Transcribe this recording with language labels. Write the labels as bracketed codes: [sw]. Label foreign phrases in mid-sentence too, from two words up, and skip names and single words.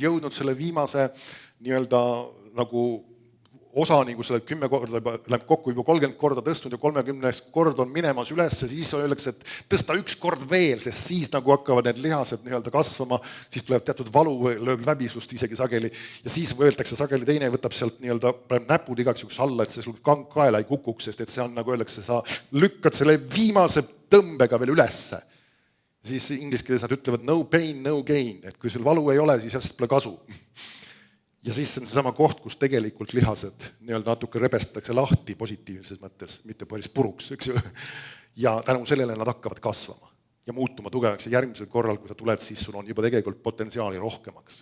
[et] jõudnud selle viimase nii-öelda nagu osani, kus sa oled 10 korda, läheb kokku juba 30 korda tõstnud ja 30 kord on minemas üles, siis öeldakse, et tõsta 1 kord veel, sest siis nagu hakkavad need lihased nii-öelda kasvama, siis tuleb teatud valu, lööb läbisust isegi sageli ja siis öeldakse sageli teine võtab sealt nii-öelda näpud igaks juhuks alla, et see sul kang kaela ei kukuks, sest et see on nagu öeldakse, sa lükkad selle viimase tõmbega veel ülesse. Siis inglise keeles nad ütlevad [en] no pain, no gain, [et] et kui sul valu ei ole, siis jäst pole kasu. Ja siis on see sama koht, kus tegelikult lihased nii-öelda natuke rebestatakse lahti positiivses mõttes, mitte päris puruks, eks ju. Ja tänu sellele nad hakkavad kasvama ja muutuma tugevaks ja järgmisel korral, kui sa tuled, siis sul on juba tegelikult potentsiaali rohkemaks.